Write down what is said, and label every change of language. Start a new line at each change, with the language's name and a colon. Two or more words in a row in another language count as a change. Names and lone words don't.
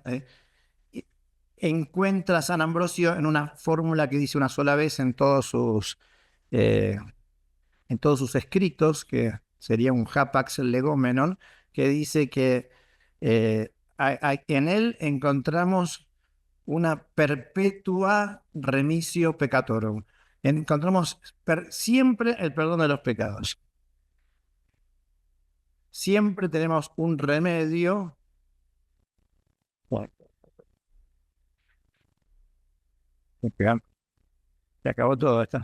Spanish: Encuentra San Ambrosio en una fórmula que dice una sola vez eh, en todos sus escritos, que sería un
Greek: ἅπαξ λεγόμενον,
Spanish: que dice que en él encontramos una
Latin: perpetua remisio peccatorum.
Spanish: Encontramos siempre el perdón de los pecados. Siempre tenemos un remedio. Bueno, se acabó todo.